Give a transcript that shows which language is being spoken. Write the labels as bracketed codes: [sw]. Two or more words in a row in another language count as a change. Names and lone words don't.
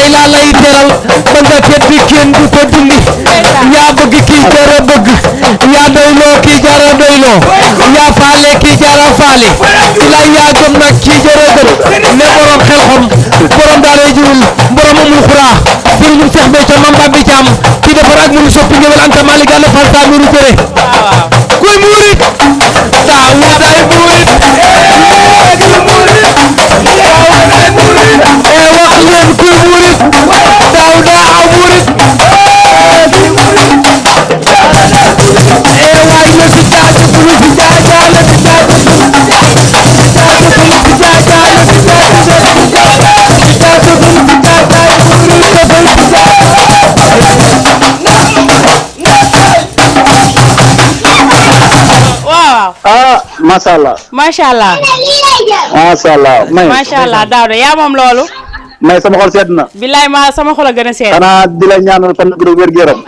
[wo] tey laa lay teral ba nga tedd kenn du ko dindi yaa bëgg kii jara bëgg yaa doyloo kii jara doyloo yaa faale kii jara faale bilaay yaa gëm nag kii jara gëm ne borom xel xom borom daaray jurul borom amul xuraa sëriñu Seex Béthio Mam Bambi Caam kii defar ak mënu soppi ngewel Anta Malick Gana Fall Samiru jëre kuy murit Daawuday murit wax leen kuy murit Daawuda aw murit waay na si jaaju bulu si jaajaale si jaaju bulu si jaaju bulu si jaajaale si jaaju bulu si jaaju bulu si jaajaale si waaw [ar] ما شاء الله ما شاء الله ما شاء الله [wo] Daouda yaa moom loolu may sama xol sedd na billaay ma sama xol a gën a seet xanaa di la ñaanal fan gu wér gu yaram